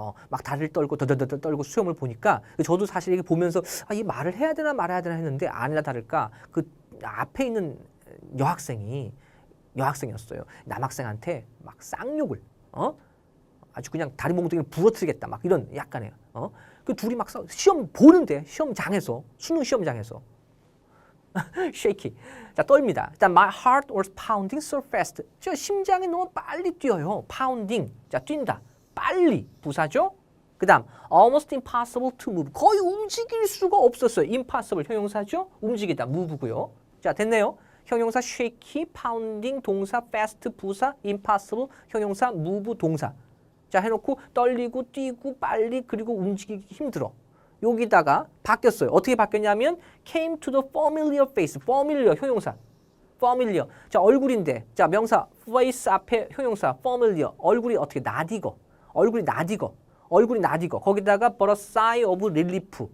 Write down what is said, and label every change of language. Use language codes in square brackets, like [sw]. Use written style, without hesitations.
[ko] 막 다리를 떨고 더더더 떨고 시험을 보니까 저도 사실 이게 보면서 이 말을 해야 되나 말아야 되나 했는데 아니나 다를까 그 앞에 있는 여학생이었어요. 남학생한테 막 쌍욕을 아주 그냥 다리 몽둥이를 부러뜨리겠다 막 이런 약간의 그 둘이 막 시험 보는데 시험장에서 수능 시험장에서 shaky. 자, 떨립니다. 일단 [en] my heart was pounding so fast. [ko] 저 심장이 너무 빨리 뛰어요. pounding. 자, 뛴다. 빨리. 부사죠? 그다음 [en] almost impossible to move. [ko] 거의 움직일 수가 없었어요. impossible 형용사죠? 움직이다. move고요. 자, 됐네요. 형용사 shaky, pounding 동사 fast 부사 impossible 형용사 move 동사. 자, 해놓고 떨리고 뛰고 빨리 그리고 움직이기 힘들어. 여기다가 바뀌었어요. 어떻게 바뀌었냐면 [en] came to the familiar face. [ko] familiar 형용사. familiar. 자, 얼굴인데. 자, 명사 face 앞에 형용사 familiar. 얼굴이 어떻게 나디거. 얼굴이 나디거. 거기다가 [en] but a sigh of relief.